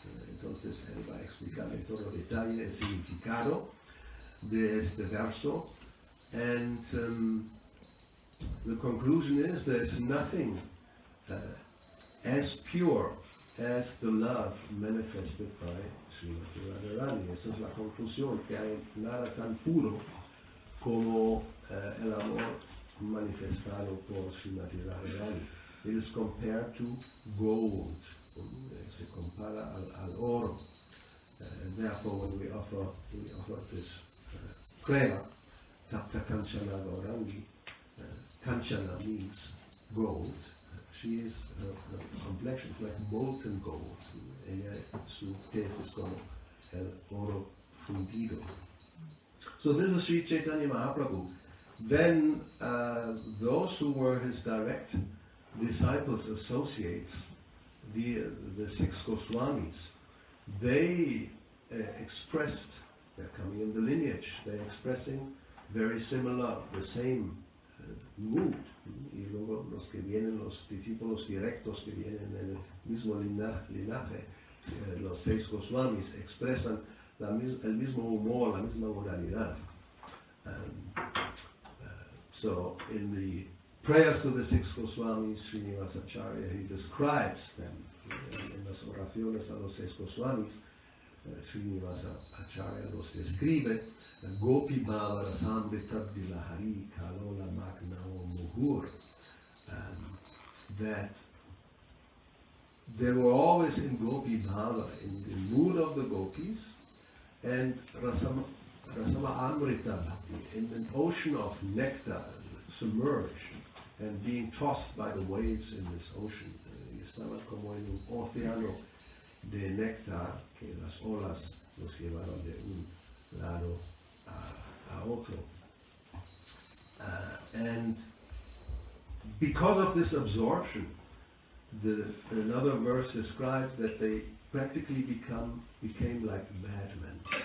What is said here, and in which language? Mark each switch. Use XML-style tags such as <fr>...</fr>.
<es>Entonces él va a explicar en todo detalle el significado de este verso.</es> <en>And the conclusion is there's nothing as pure as the love manifested by Srimati Radharani.</en> <es>Esa es la conclusión, que hay nada tan puro como el amor manifestado por Srimati Radharani.</es> <en>It is compared to gold.</en> <es>Se compara al oro.</es> <en>And therefore, when we offer this prayer, Tapta Kanchana Gauravani, Kanchana means gold. She is, her complexion is like molten gold.</en> <es>Su tez es como el oro fundido.</es> <en>So this is Sri Chaitanya Mahaprabhu. Then those who were his direct disciples, associates, the 6 Goswamis, they expressed, they're coming in the lineage, they're expressing very similar, the same mood.</en> <es>Y luego los que vienen, los discípulos directos que vienen en el mismo linaje, los 6 Goswamis, expresan el mismo humor, la misma moralidad.</es> <en>So in the prayers to the 6 Goswamis, Srinivasacharya, he describes them.</en> <es>En las oraciones a los 6 Goswamis, Srinivasa Acharya los describe,</es> <en>Gopi Bhava Rasamrita Dilahari Kalola Magnao Muhur, that they were always in Gopi Bhava, in the mood of the gopis, and Rasama Amrita Bhakti, in an ocean of nectar, submerged and being tossed by the waves in this ocean.</en> <es>Estaban como en un océano de néctar que las olas los llevaron de un lado a otro.</es> <en>And because of this absorption, another verse describes that they practically became like madmen.</en>